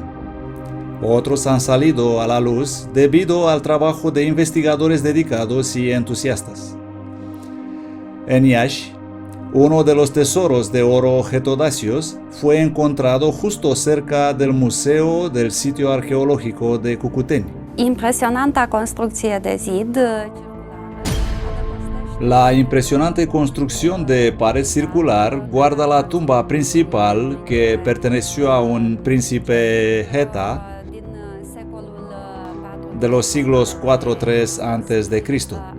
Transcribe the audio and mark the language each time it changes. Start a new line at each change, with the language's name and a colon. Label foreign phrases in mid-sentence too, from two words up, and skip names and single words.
Spanish: Otros han salido a la luz debido al trabajo de investigadores dedicados y entusiastas. En Iași, uno de los tesoros de oro getodacios fue encontrado justo cerca del museo del sitio arqueológico de Cucuteni.
Romanian: Impresionanta construcție de zid.
Spanish: La impresionante construcción de pared circular guarda la tumba principal que perteneció a un príncipe Heta de los siglos IV-III a.C.